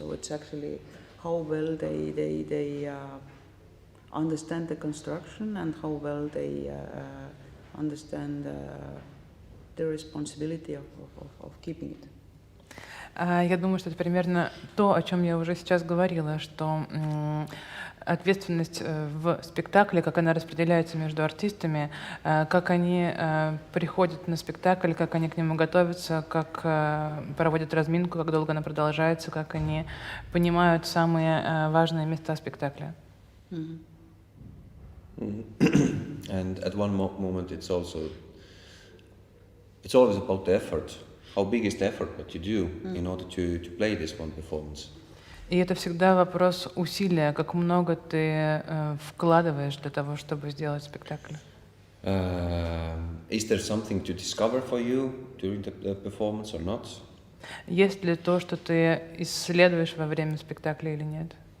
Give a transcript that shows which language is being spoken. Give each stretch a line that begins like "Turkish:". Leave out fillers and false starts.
English: So it's actually how well they understand the construction and how well they understand the responsibility of keeping it.
Russian: Я думаю, что это примерно то, о чем я уже сейчас говорила, что ответственность в спектакле, как она распределяется между артистами, как они приходят на спектакль, как они к нему готовятся, как проводят разминку, как долго она продолжается, как они понимают самые важные места спектакля.
English: And at one moment it's always about the effort. How big is the effort that you do in order to play this one performance?
Russian: И это всегда вопрос усилия, как много ты вкладываешь для того, чтобы сделать спектакль.
English: Is there something to discover for you during the performance or not?
Russian: Есть ли то, что ты исследуешь во время спектакля или нет?